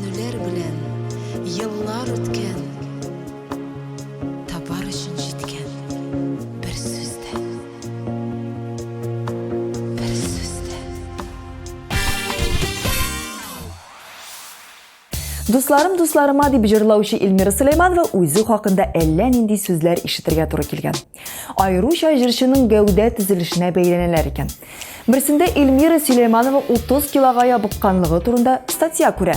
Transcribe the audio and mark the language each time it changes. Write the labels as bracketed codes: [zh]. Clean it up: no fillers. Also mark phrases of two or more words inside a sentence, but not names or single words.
[tt] Егілер білен Йыллар өткен Табар үшін жеткен Бір сөзді Бір сөзді Дусларыма дип җырлаучы Эльмира Сөләйманова үзе хакында әллә нинди сүзләр ишетергә туры килгән. Айруча җырчының гәүдә төзелешенә бәйләнәләр икән. Берсендә Эльмира Сөләйманова 30 килога ябыкканлыгы турында статья күрә.